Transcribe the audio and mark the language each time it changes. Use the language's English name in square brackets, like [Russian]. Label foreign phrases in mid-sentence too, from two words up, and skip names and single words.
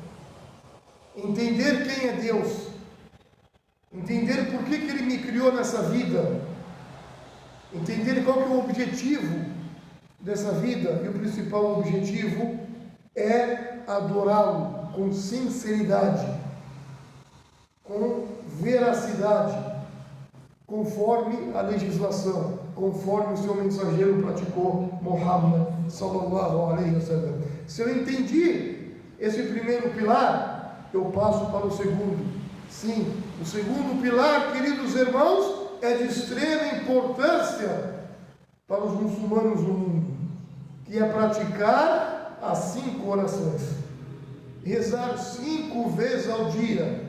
[Portuguese] entender quem é Deus, entender por que Ele me criou nessa vida, entender qual que é o objetivo dessa vida, e o principal objetivo é adorá-lo com sinceridade, com veracidade, conforme a legislação, conforme o seu mensageiro praticou, [Arabic] Muhammad صلى الله عليه وسلم. [Portuguese] Se eu entendi esse primeiro pilar, eu passo para o segundo. Sim, o segundo pilar, queridos irmãos, é de extrema importância para os muçulmanos no mundo, que é praticar as 5 orações, rezar 5 vezes ao dia.